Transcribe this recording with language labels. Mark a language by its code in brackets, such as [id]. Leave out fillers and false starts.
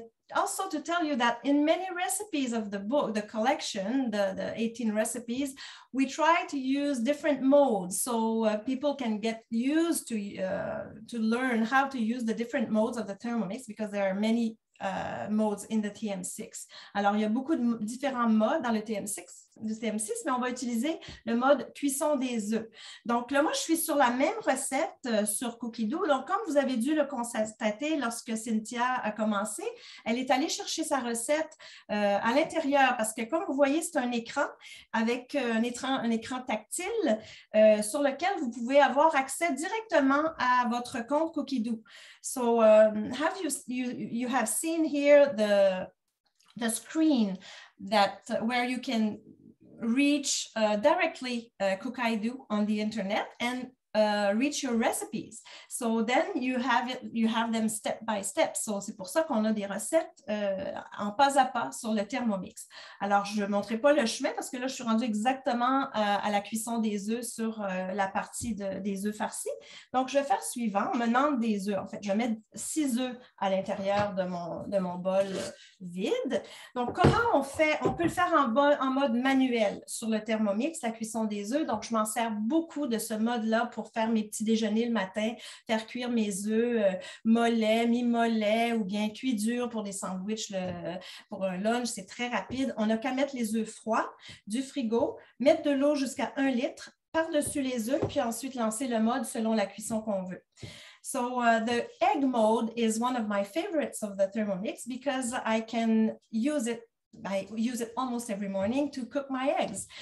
[en] also to tell you that in many recipes of the book, the collection, the 18 recipes, we try to use different modes so people can get used to learn how to use the different modes of the Thermomix because there are many modes in the TM6. [fr] Alors, il y a beaucoup de différents modes dans le TM6, mais on va utiliser le mode cuisson des œufs. Donc là, moi, je suis sur la même recette sur Cookie-Doo. Donc, comme vous avez dû le constater lorsque Cynthia a commencé, elle est allée chercher sa recette à l'intérieur parce que, comme vous voyez, c'est un écran avec un écran tactile sur lequel vous pouvez avoir accès directement à votre compte Cookie-Doo. [en] So, you have seen here the screen where you can reach directly Cookie-Doo on the internet and reach your recipes. So then you have them step by step. [fr] So c'est pour ça qu'on a des recettes en pas à pas sur le Thermomix. Alors, je ne montrerai pas le chemin parce que là, je suis rendue exactement à la cuisson des œufs sur la partie des œufs farcis. Donc, je vais faire suivant. On me demande des œufs. En fait, je vais mettre 6 œufs à l'intérieur de mon bol vide. Donc, comment on fait? On peut le faire en mode manuel sur le Thermomix, la cuisson des œufs. Donc, je m'en sers beaucoup de ce mode-là pour faire mes petits déjeuners le matin, faire cuire mes œufs mollets, mi-mollets ou bien cuits durs pour des sandwichs pour un lunch. C'est très rapide. On n'a qu'à mettre les œufs froids du frigo, mettre de l'eau jusqu'à 1 litre par-dessus les œufs, puis ensuite lancer le mode selon la cuisson qu'on veut. [en] So the egg mode is one of my favorites of the Thermomix because I use it almost every morning to cook my eggs.